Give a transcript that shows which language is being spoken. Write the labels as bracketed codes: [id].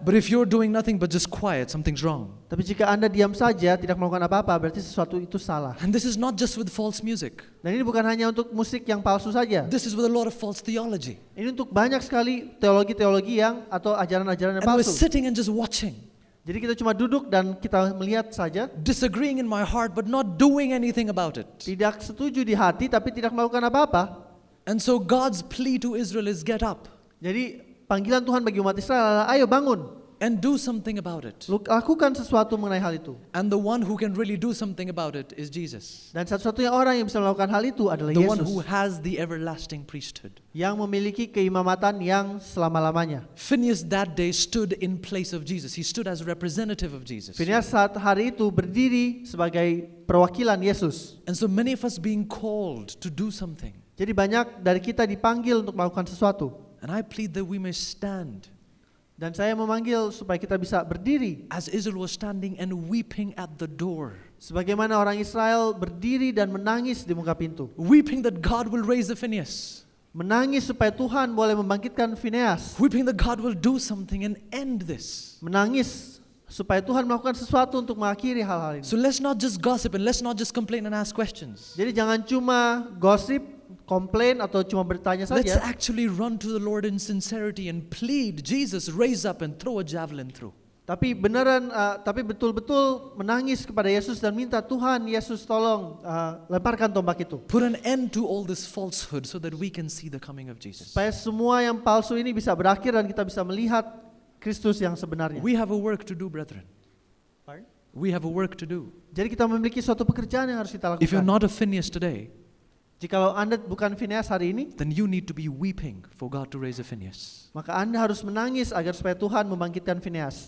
[en] but if you're doing nothing but just quiet, something's wrong. [id] tapi jika Anda diam saja tidak melakukan apa-apa berarti sesuatu itu salah. [en] And this is not just with false music. [id] Dan ini bukan hanya untuk musik yang palsu saja. [en] This is with a lot of false theology. [id] Ini untuk banyak sekali teologi-teologi yang atau ajaran-ajaran yang [en] And we're [id] palsu. [en] sitting and just watching, [id] Jadi kita cuma duduk dan kita melihat saja, [en] disagreeing in my heart, but not doing anything about it. [id] tidak setuju di hati tapi tidak melakukan apa-apa. [en] And so God's plea to Israel is get up [id] Jadi panggilan Tuhan bagi umat Israel adalah ayo bangun, [en] and do something about it. [id] lakukan sesuatu mengenai hal itu. [en] And the one who can really do something about it is Jesus. [id] Dan satu-satunya orang yang bisa melakukan hal itu adalah [en] The one who [id] Yesus, [en] has the everlasting priesthood. [id] yang memiliki keimamatan yang selama-lamanya. [en] Phineas that day stood in place of Jesus. He stood as representative of Jesus. [id] Fineas saat hari itu berdiri sebagai perwakilan Yesus. [en] And so many of us being called to do something. [id] Jadi banyak dari kita dipanggil untuk melakukan sesuatu. [en] And I plead that we may stand [id] Dan saya memanggil supaya kita bisa berdiri. [en] as Israel was standing and weeping at the door. [id] Sebagaimana orang Israel berdiri dan menangis di muka pintu. [en] Weeping that God will raise the Phineas. [id] Menangis supaya Tuhan boleh membangkitkan Fineas. [en] Weeping that God will do something and end this. [id] Menangis supaya Tuhan melakukan sesuatu untuk mengakhiri hal-hal ini. [en] So let's not just gossip and let's not just complain and ask questions. [id] Jadi jangan cuma gosip, komplain atau cuma bertanya [en] Let's [id] saja. [en] actually run to the Lord in sincerity and plead, Jesus, raise up and throw a javelin through. [id] Tapi betul-betul menangis kepada Yesus dan minta Tuhan Yesus tolong lemparkan tombak itu. [en] Put an end to all this falsehood so that we can see the coming of Jesus. [id] Supaya semua yang palsu ini bisa berakhir dan kita bisa melihat Kristus yang sebenarnya. [en] We have a work to do, brethren. We have a work to do. [id] Jadi kita memiliki suatu pekerjaan yang harus kita [en] If you're [id] lakukan. [en] not a Phineas today, [id] Jikalau Anda bukan Fineas hari ini, [en] then you need to be weeping for God to raise a Phineas [id] maka Anda harus menangis agar supaya Tuhan membangkitkan Fineas.